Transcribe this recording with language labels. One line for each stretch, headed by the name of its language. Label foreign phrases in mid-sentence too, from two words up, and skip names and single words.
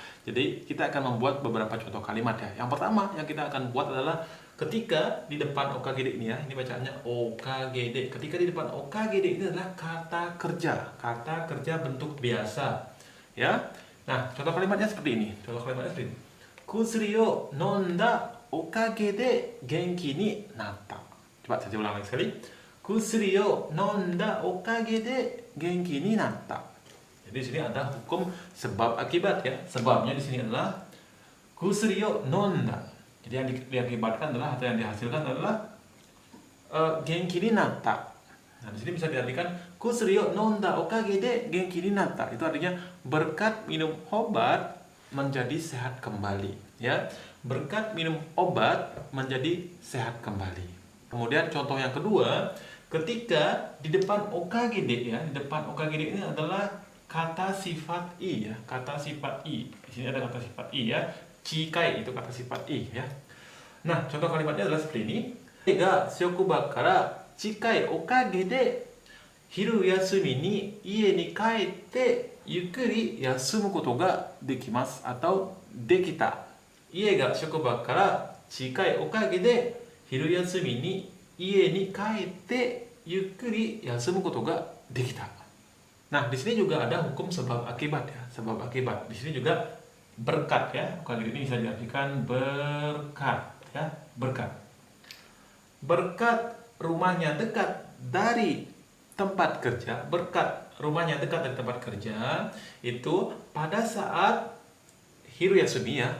Indonesian: Jadi kita akan membuat beberapa contoh kalimat ya. Yang pertama yang kita akan buat adalah ketika di depan Okagede ini ya, ini bacaannya Okagede. Ketika di depan Okagede ini adalah kata kerja bentuk biasa ya. Nah, contoh kalimatnya seperti ini.
Japanese: 薬を飲んだおかげで元気になった.
Indonesian: Coba saya ulang lagi sekali.
Japanese: 薬を飲んだおかげで元気になった.
Indonesian: Jadi di sini ada hukum sebab akibat ya. Sebabnya di sini adalah
Japanese: 薬を飲んだ.
Indonesian: Jadi yang diakibatkan adalah atau yang dihasilkan adalah
Japanese: 元気になった.
Indonesian: Nah, di sini bisa diartikan
Japanese: 薬を飲んだおかげで元気になった.
Indonesian: Itu artinya berkat minum obat menjadi sehat kembali ya. Berkat minum obat menjadi sehat kembali. Kemudian contoh yang kedua, ketika di depan Okagede ya, di depan Okagede ini adalah kata sifat i ya, kata sifat i. Di sini ada kata sifat i ya. Chikai itu kata sifat i ya. Nah, contoh kalimatnya adalah seperti ini.
Japanese: が職場から近いおかげで昼休みに家に帰ってゆっくり休むことができます atau できた. 家が職場から近いおかげで昼休みに家に帰ってゆっくり休むことができた。
Indonesian: Nah, di sini juga ada hukum sebab akibat ya, sebab akibat. Di sini juga berkat ya. Kali ini bisa diartikan berkat ya, berkat. Berkat rumahnya dekat dari tempat kerja, berkat rumahnya dekat dari tempat kerja itu pada saat Hiruyasumi ya.